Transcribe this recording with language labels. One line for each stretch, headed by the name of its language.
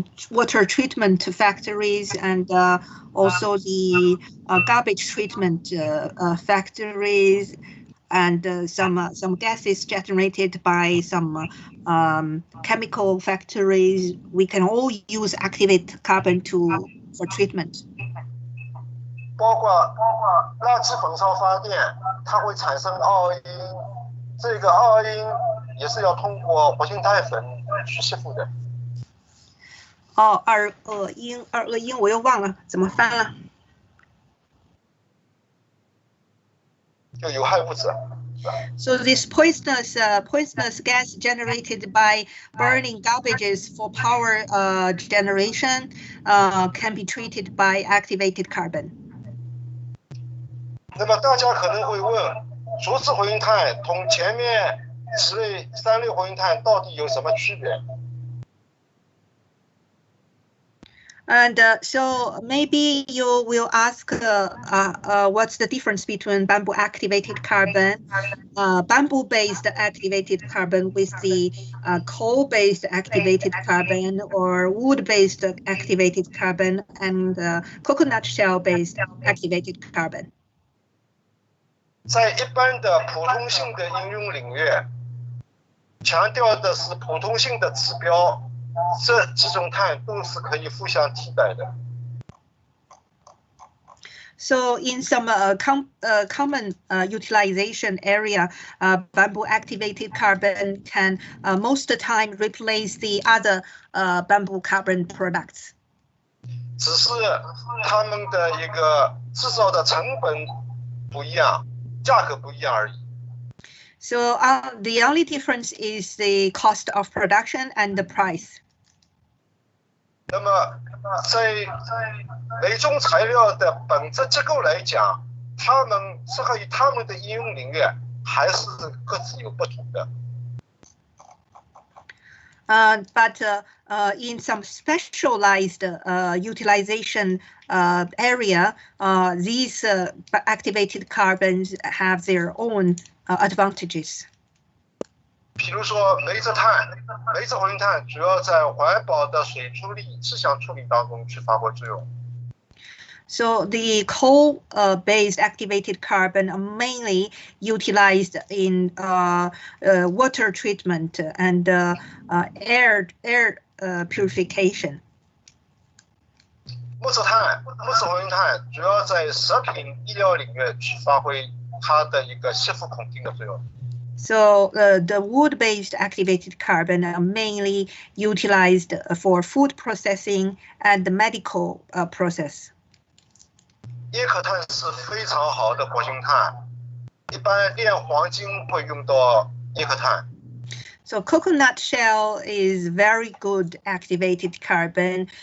English: water treatment factories and also the garbage treatment factories and some gases generated by some chemical factories. We can all use activated carbon for treatment.
Chinese: 包括垃圾焚烧发电，它会产生二恶英，这个二恶英也是要通过活性炭粉去吸附的。哦，二恶英我又忘了怎么翻了。就有害物质。
English: So this poisonous gas generated by burning garbages for power generation can be treated by activated carbon.
Chinese: 那么大家可能会问，竹制活性炭同前面三类活性炭到底有什么区别？
English: And so maybe you will ask what's the difference between bamboo activated carbon, bamboo-based activated carbon with the coal-based activated carbon or wood-based activated carbon and coconut shell-based activated carbon.
Chinese: 在一般的普通性的应用领域，强调的是普通性的指标。这几种碳都是可以互相替代的。
English: So in some common utilization area, bamboo activated carbon can most of the time replace the other bamboo carbon products.
Chinese: 只是它们的一个制造的成本不一样，价格不一样而已。
English: So the only difference is the cost of production and the price.
Chinese: 那么，在每种材料的本质结构来讲，它们适合于它们的应用领域还是各自有不同的。
English: But in some specialized utilization area, these activated carbons have their own advantages.
Chinese: 比如说煤制碳、煤制活性炭主要在环保的水处理、气象处理当中去发挥作用。
English: So the coal-based activated carbon are mainly utilized in water treatment and air purification.
Chinese: 木质活性炭主要在食品医疗领域去发挥它的一个吸附孔径的作用。
English: So the wood-based activated carbon are mainly utilized for food processing and the medical process.
Chinese: 椰壳炭是非常好的活性炭，一般炼黄金会用到椰壳炭。
English: So coconut shell is very good activated carbon.